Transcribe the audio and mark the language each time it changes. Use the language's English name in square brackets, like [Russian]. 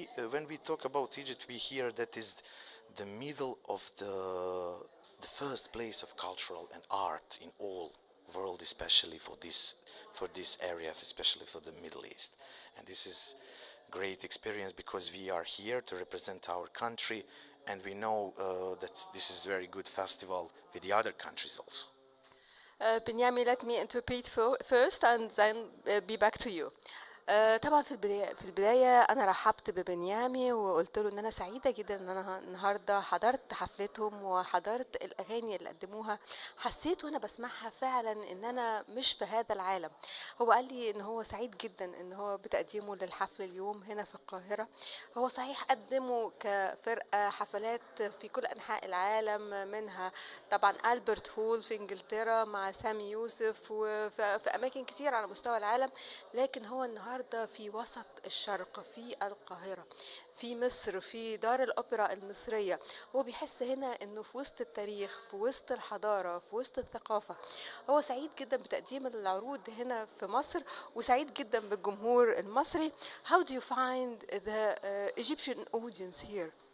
[English] When we talk about Egypt, we hear that is the middle of the first place of cultural and art in all world, especially for this area, especially for the Middle East. And this is great experience because we are here to represent our country, and we know that this is very good festival with the other countries also. بنيامي let me interpret first and then be back to you. [Arabic] طبعا في البداية أنا رحبت ببنيامي وقلت له إن أنا سعيدة جدا إن أنا النهاردة حضرت حفلتهم وحضرت الأغاني اللي قدموها. حسيت وأنا بسمعها فعلا إن أنا مش في هذا العالم. هو قال لي إن هو سعيد جدا إن هو بتقديمه للحفل اليوم هنا في القاهرة. هو صحيح قدموا كفرقة حفلات في كل أنحاء العالم، منها طبعا ألبرت هول في إنجلترا مع سامي يوسف وفي أماكن كتير على مستوى العالم، لكن هو النهاردة في وسط الشرق في القاهرة في مصر في دار الأوبرا المصرية. هو بيحس هنا إنه في وسط التاريخ، في وسط الحضارة، في وسط الثقافة. هو سعيد جدا بتقديم العروض هنا في مصر وسعيد جدا بالجمهور المصري. [English] How do you find the Egyptian audience here?